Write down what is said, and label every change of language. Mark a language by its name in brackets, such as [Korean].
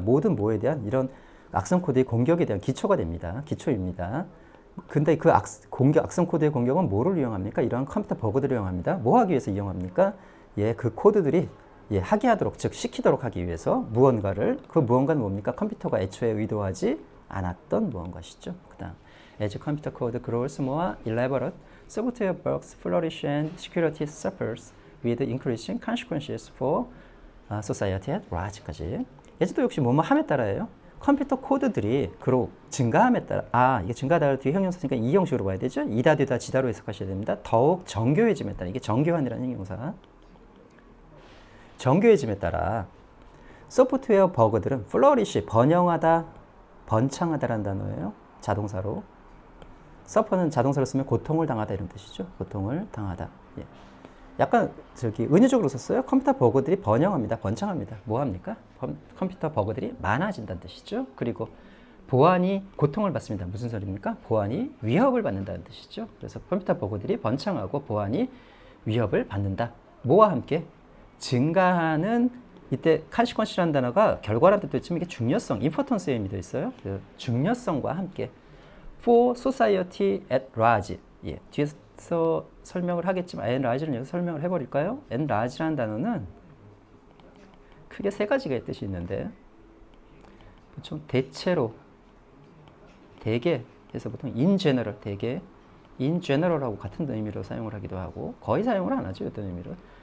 [Korean] 모든 뭐에 대한 이런 악성 코드의 공격에 대한 기초가 됩니다. 기초입니다. 근데 그 악성 코드의 공격은 뭐를 이용합니까? 이러한 컴퓨터 버그들을 이용합니다. 뭐 하기 위해서 이용합니까? 그 코드들이 하게 하도록, 즉 시키도록 하기 위해서 그 무언가는 뭡니까? 컴퓨터가 애초에 의도하지 않았던 무언가시죠. 그 다음, [English] as computer code grows more elaborate, software bugs flourish and security suffers with increasing consequences for society at large까지. [Korean] 예제도 역시 뭐뭐 함에 따라예요. 컴퓨터 코드들이 그로 증가함에 따라 이게 증가하다 뒤에 형용사니까 이 형식으로 봐야 되죠. 이다 되다 지다로 해석하셔야 됩니다. 더욱 정교해짐에 따라 이게 정교한이라는 형용사. 정교해짐에 따라 소프트웨어 버그들은 flourish 번영하다, 번창하다라는 단어예요. 자동사로. 서퍼는 자동사로 쓰면 고통을 당하다 이런 뜻이죠. 고통을 당하다. 예. 약간 은유적으로 썼어요. 컴퓨터 버그들이 번영합니다. 번창합니다. 뭐 합니까? 컴퓨터 버그들이 많아진다는 뜻이죠. 그리고 보안이 고통을 받습니다. 무슨 소리입니까? 보안이 위협을 받는다는 뜻이죠. 그래서 컴퓨터 버그들이 번창하고 보안이 위협을 받는다. 뭐와 함께? 증가하는 이때 consequence라는 단어가 결과라는 뜻도 있지만 이게 중요성, importance에 의미도 있어요. 중요성과 함께 [English] for society at large. [Korean] 예, 뒤에서 설명을 하겠지만 at large는 여기서 설명을 해버릴까요? at large라는 단어는 크게 세 가지의 뜻이 있는데 보통 대체로, 대개 해서 보통 in general, 대개 in general하고 같은 의미로 사용을 하기도 하고 거의 사용을 안 하죠. 어떤 의미로.